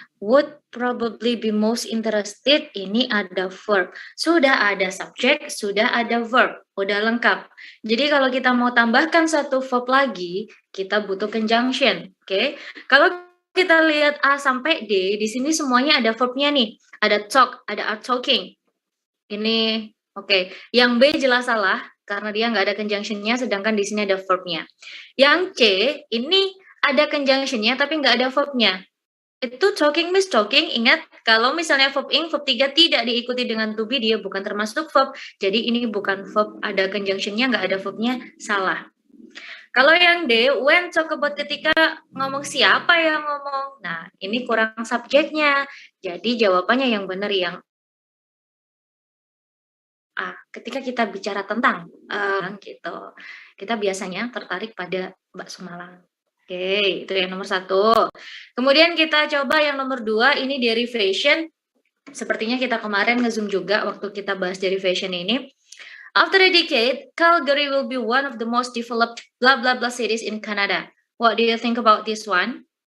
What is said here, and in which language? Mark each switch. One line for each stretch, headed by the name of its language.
English: Would probably be most interested,
Indonesian: ini ada verb. Sudah ada subjek, sudah ada verb. Udah lengkap. Jadi kalau kita mau tambahkan satu verb lagi, kita butuh conjunction. Oke? Kalau kita lihat A sampai D, di sini semuanya ada verbnya nih. Ada talk, ada are talking. Ini, oke. Yang B jelas salah, karena dia nggak ada conjunction-nya, sedangkan di sini ada verb-nya. Yang C, ini ada conjunction-nya, tapi nggak ada verb-nya. Itu talking, Miss, talking. Ingat, kalau misalnya verb ing, verb 3 tidak diikuti dengan to be, dia bukan termasuk verb. Jadi ini bukan verb, ada conjunction-nya, nggak ada verb-nya, salah. Kalau yang D,
English: when talk about,
Indonesian: ketika ngomong siapa yang ngomong. Nah, ini kurang subjeknya. Jadi jawabannya yang benar yang A. Ketika kita bicara tentang gitu, kita biasanya tertarik pada bakso Malang. Oke, itu yang nomor 1. Kemudian kita coba yang nomor 2, ini derivation. Sepertinya kita kemarin nge-zoom juga waktu kita bahas derivation ini.
English: After a decade, Calgary will be one of the most developed blah blah blah cities in Canada. What do you think about this one?